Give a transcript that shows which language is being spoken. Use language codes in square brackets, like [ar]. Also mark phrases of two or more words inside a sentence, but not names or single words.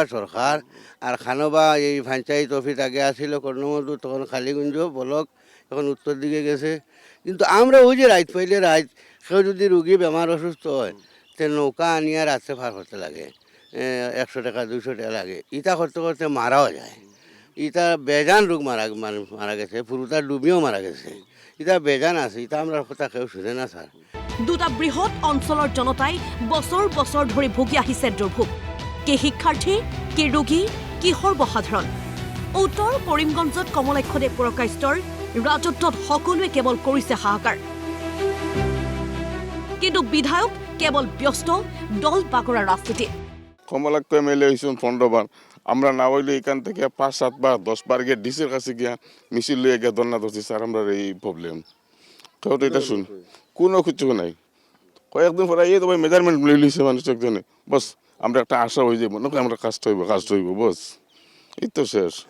[bn] সরকার আর খানোবা এই পঞ্চায়েত অফিস আগে আসছিল কর্ণমধু তখন খালিগঞ্জ বলক এখন উত্তর দিকে গেছে কিন্তু আমরা ওই যে রাইত পাইলে রাইত কেউ যদি রুগী বেমার অসুস্থ হয় তে নৌকা আনিয়া রাত্রে পার করতে লাগে 100 টাকা 200 টাকা লাগে ইটা করতে করতে মারাও যায় ইটা বেজান রোগ মারা গেছে পুরোটা ডুবিও মারা গেছে ইটা বেজান আছে ইটা আমরা কথা কেউ শুনে না স্যার [as] দুটা বৃহৎ অঞ্চলৰ জনতাই বছৰ বছৰ ধৰি ভুগি আহিছে দুৰ্ভোগ কি শিক্ষাৰ্থী কি ৰোগী কি সৰ্বসাধাৰণ উত্তৰ কৰিমগঞ্জত কমলাক্ষ দে পুৰকাইষ্টৰ ৰাজত্বত সকলোৱে কেৱল কৰিছে হাহাকাৰ কিন্তু বিধায়ক কেৱল ব্যস্ত দল বাগৰা রাজনীতি [bn] কমলাক্ষ এমএলএ হয়েছেন 15 বার আমরা না হইলে এখান থেকে 5-7 বার 10 বার গিয়ে ডিসির কাছে গিয়া মিছিল লইয়া গিয়া ধর্ণা ধরছি স্যার আমরা এই প্রবলেম কেউ তো এটা শুন কোনো কিছু নাই কয়েকদিন পরে এই তো ভাই মেজারমেন্ট লইছে মানুষ একজনে বস আমরা একটা আশা হয়ে যাবো না আমরা কাজটা হইব বস এই তো শেষ